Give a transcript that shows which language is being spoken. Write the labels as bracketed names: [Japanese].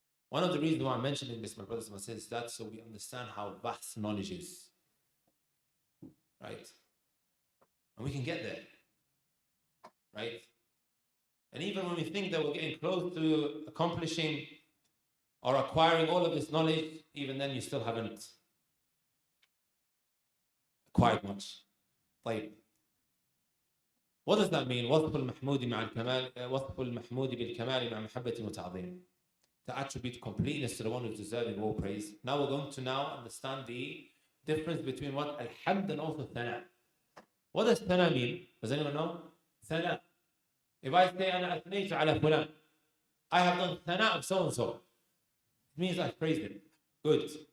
[English] One of the reasons why I'm mentioning this, my brothers and my sisters, is that so we understand how vast knowledge is. Right? And we can get there. Right? And even when we think that we're getting close to accomplishing or acquiring all of this knowledge, even then you still haven't acquired much. [Arabic] طيب. [English] What does that mean? [Arabic] وصف المحمود مع الكمال وصف المحمود بالكمال مع محبة وتعظيم. [English] To attribute completeness to the one who's deserving all praise. Now we're going to understand the difference between what alhamd and also thana. What does thana mean? Does anyone know? Thana. If I say [Arabic] أنا أثنيت على فلان, [English] I have done thana of so and so. It means I praised him. Good.